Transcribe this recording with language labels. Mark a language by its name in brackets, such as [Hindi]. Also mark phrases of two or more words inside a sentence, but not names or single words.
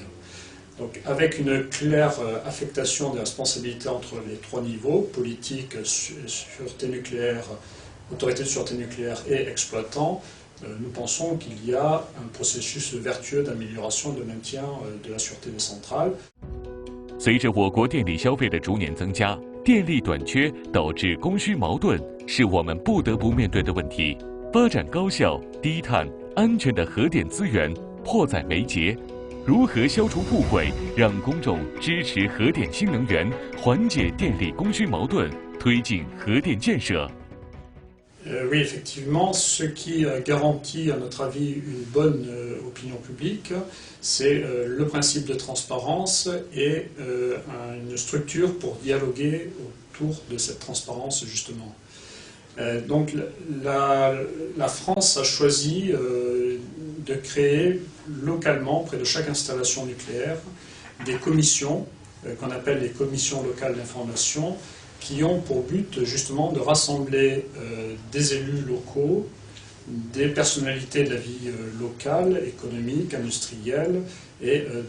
[French] Donc, avec une claire affectation des responsabilités entre les trois niveaux, politique, sûreté nucléaire, autorité de sûreté nucléaire et exploitant, nous pensons qu'il y a un processus vertueux d'amélioration et de maintien de la sûreté des centrales. [Chinese] 随着我国电力消费的逐年增加，电力短缺导致供需矛盾，是我们不得不面对的问题。发展高效、低碳、安全的核电资源迫在眉睫。如何消除误会，让公众支持核电新能源，缓解电力供需矛盾，推进核电建设？ [French] Oui, effectivement, ce qui garantit, à notre avis, une bonne opinion publique, c'est le principe de transparence et une structure pour dialoguer autour de cette transparence, justement. Donc, la France a choisi de créer localement, près de chaque installation nucléaire, des commissions qu'on appelle les commissions locales d'information, qui ont pour but justement de rassembler des élus locaux, des personnalités de la vie locale, économique, industrielle et